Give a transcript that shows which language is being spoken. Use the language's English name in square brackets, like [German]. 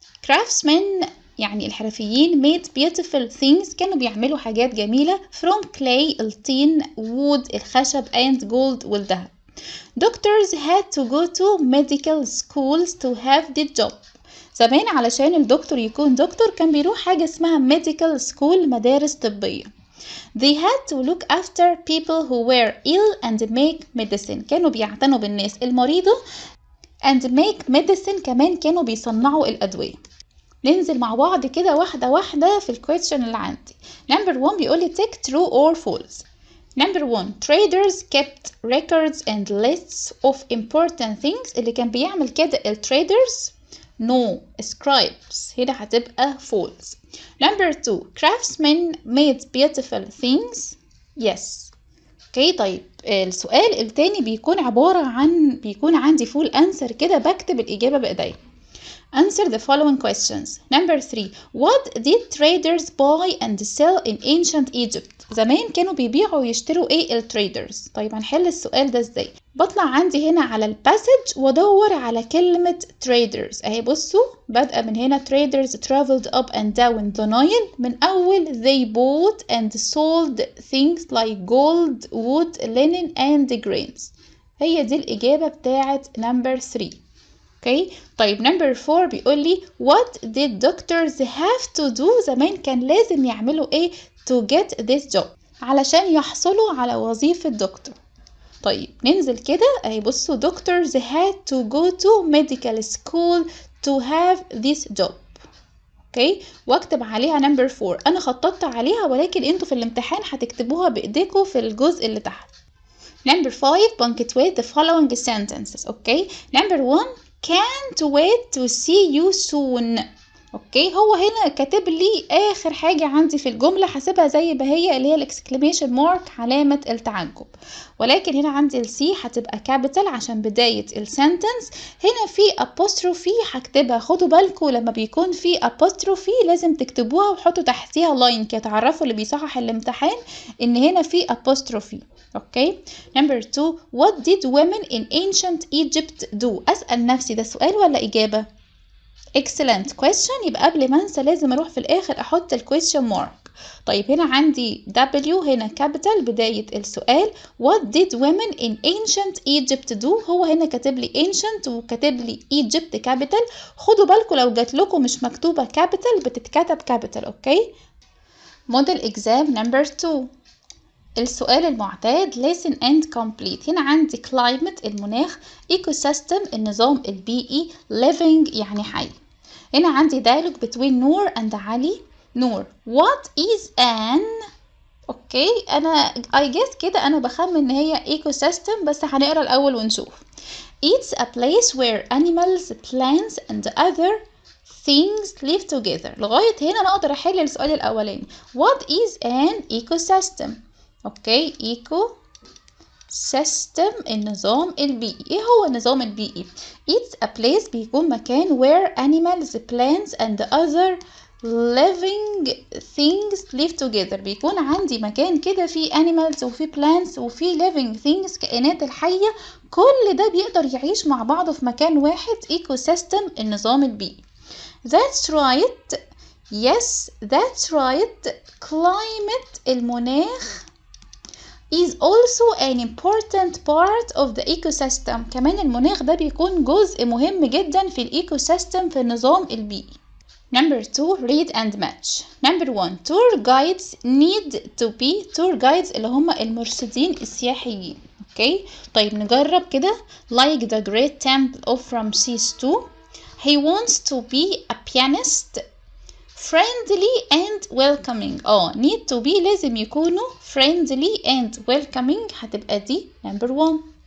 [English] craftsmen [Arabic] يعني الحرفيين [English] made beautiful things. [Arabic] كانوا بيعملوا حاجات جميلة [English] from clay [Arabic] الطين، wood الخشب [English] and gold [Arabic] والذهب. [English] doctors had to go to medical schools to have the job. [Arabic] زمان علشان الدكتور يكون دكتور كان بيروح حاجة اسمها [English] medical school [Arabic] مدارس طبية. [English] They had to look after people who were ill and make medicine. [Arabic] كانوا بيعتنوا بالناس المريضة [English] and make medicine [Arabic] كمان كانوا بيصنعوا الأدوية. ننزل مع بعض كده واحدة واحدة في الكويستشن اللي عندي. Number 1 بيقولي [English] take true or false. Number 1 traders kept records and lists of important things. [Arabic] اللي كان بيعمل كده التريدرز. No. scribes هنا هتبقى false. [English] Number 2 craftsmen made beautiful things. Yes. [Arabic] اوكي طيب السؤال التاني بيكون عبارة عن بيكون عندي full answer كده بكتب الإجابة بإيدي. [English] Answer the following questions. Number 3 what did traders buy and sell in ancient Egypt? [Arabic] زمان كانوا بيبيعوا ويشتروا ايه التريدرز؟ طيب هنحل السؤال ده ازاي؟ بطلع عندي هنا على الباسج وادور على كلمة traders اهي. بصوا بادئة من هنا [English] traders traveled up and down the Nile. [Arabic] من أول [English] they bought and sold things like gold, wood, linen and grains. [Arabic] هي دي الإجابة بتاعت number 3. اوكي طيب number 4 بيقول لي [English] what did doctors have to do؟ [Arabic] زمان كان لازم يعملوا ايه [English] to get this job [Arabic] علشان يحصلوا على وظيفة دكتور. طيب ننزل كده اهي. بصوا [English] doctors had to go to medical school to have this job. [Arabic] اوكي واكتب عليها number 4. انا خططت عليها ولكن انتوا في الامتحان هتكتبوها بايديكم في الجزء اللي تحت. [English] Number 5 punctuate the following sentences. Okay number 1 can't wait to see you soon. [Arabic] اوكي هو هنا كاتب لي اخر حاجة عندي في الجملة، هسيبها زي ما هي اللي هي الاكسكليميشن مارك علامة التعجب، ولكن هنا عندي السي هتبقى كابيتال عشان بداية السنتنس. هنا في apostrophe هكتبها. خدوا بالكم لما بيكون في apostrophe لازم تكتبوها وحطوا تحتيها لاين كده تعرفوا اللي بيصحح الامتحان ان هنا في apostrophe. [English] Okay number 2 what did women in ancient Egypt do؟ [Arabic] اسأل نفسي ده سؤال ولا اجابة؟ [English] excellent question. [Arabic] يبقى قبل ما انسى لازم اروح في الاخر احط الكويستشن مارك. طيب هنا عندي W هنا كابيتال بداية السؤال. [English] what did women in ancient Egypt do؟ [Arabic] هو هنا كاتب لي [English] ancient وكاتب لي Egypt capital. [Arabic] خدوا بالكم لو جات لكم مش مكتوبة كابيتال بتتكتب كابيتال. [English] okay model exam number 2 [Arabic] السؤال المعتاد [English] listen and complete. [Arabic] هنا عندي climate المناخ، ecosystem النظام البيئي، living يعني حي. هنا عندي dialogue between نور and علي. نور [English] what is an [Arabic] اوكي انا I guess كده انا بخمن ان هي ecosystem بس هنقرا الاول ونشوف. [English] It's a place where animals, plants and other things live together. [Arabic] لغاية هنا انا اقدر احل السؤال الاولاني. [English] What is an ecosystem؟ Okay [Arabic] ايكو سيستم النظام البيئي. ايه هو النظام البيئي؟ [English] It's a place [Arabic] بيكون مكان [English] where animals, plants and other living things live together. [Arabic] بيكون عندي مكان كده فيه animals وفيه plants وفيه [English] living things [Arabic] كائنات الحية، كل ده بيقدر يعيش مع بعضه في مكان واحد. ecosystem النظام البيئي. [English] That's right. Yes that's right. climate المناخ is also an important part of the ecosystem. [Arabic] كمان المناخ ده بيكون جزء مهم جدا في الايكوسيستم في النظام البيئي. [English] Number 2 read and match. Number 1 tour guides need to be tour guides [Arabic] اللي هم المرشدين السياحيين. اوكي طيب نجرب كده. [English] like the great temple of Ramses II. he wants to be a pianist. friendly and welcoming. need to be [Arabic] لازم يكونوا [English] friendly and welcoming [Arabic] هتبقى دي [English] number 1.